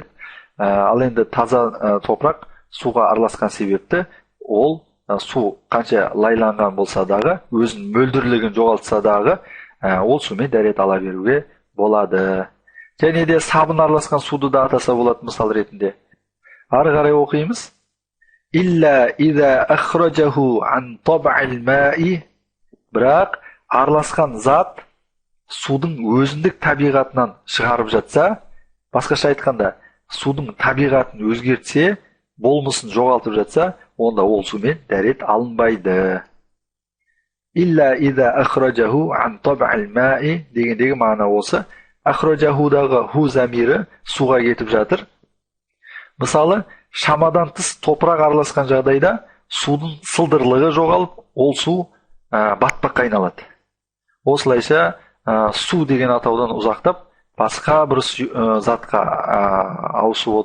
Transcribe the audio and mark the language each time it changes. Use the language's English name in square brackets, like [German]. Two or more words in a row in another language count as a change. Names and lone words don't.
[Kazakh] Ал енді таза топырақ суға араласқан себепті, ол су қанша лайланған болса дағы, өзінің мөлдірлігін жоғалтса дағы, ол сумен дәрет ала беруге болады. Және де сабын араласқан суды да атаса болады мысал ретінде. Ары қарай оқимыз. [Arabic] إلا إذا أخرجه عن طبع الماء, [Kazakh] бірақ араласқан зат судың өзіндік табиғатынан шығарып жатса, басқаша айтқанда, судың табиғатын өзгертсе, болмысын жоғалтып жатса, онда ол сумен дәрет алынбайды. [Arabic] إلا إذا أخرجه عن طبع الماء [Kazakh] дегендегі мағына осы. Ахраджахудағы ху замирі суға кетіп жатыр. Мысалы, шамадан тыс топырақ араласқан жағдайда судың сылдырлығы жоғалып, ол су батпаққа айналады. Осылайша су деген атаудан ұзақтап, басқа бір затқа ауысып отыр.